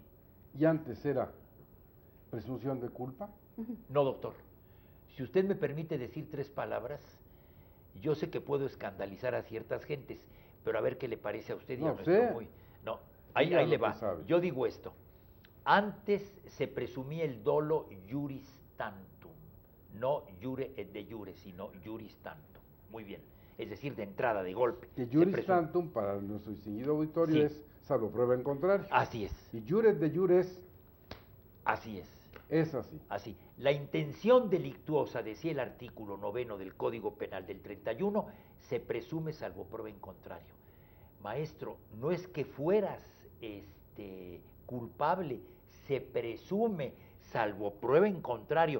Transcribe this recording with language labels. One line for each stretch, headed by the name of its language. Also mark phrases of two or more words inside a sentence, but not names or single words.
Spanish: ¿Y antes era presunción de culpa? No, doctor. Si usted me permite decir 3 palabras, yo sé que puedo escandalizar a ciertas gentes, pero a ver qué le parece a usted. No y a sé. No, ahí le va. Sabe. Yo digo esto. Antes se presumía el dolo
Latin: iuris tantum,
Spanish: no
Latin: iure et de iure,
Spanish: sino
Latin: iuris tantum.
Spanish: Muy bien. Es decir, de entrada, de golpe. Que
Latin: iuris tantum,
Spanish: para nuestro distinguido auditorio, es salvo prueba en contrario. Así es. Y
Latin: iure et de iure
Spanish: es... Así es. Es así. Así. La intención delictuosa, decía el artículo 9 del Código Penal del 31, se presume salvo prueba en contrario. Maestro, no es que fueras culpable, se presume salvo prueba en contrario.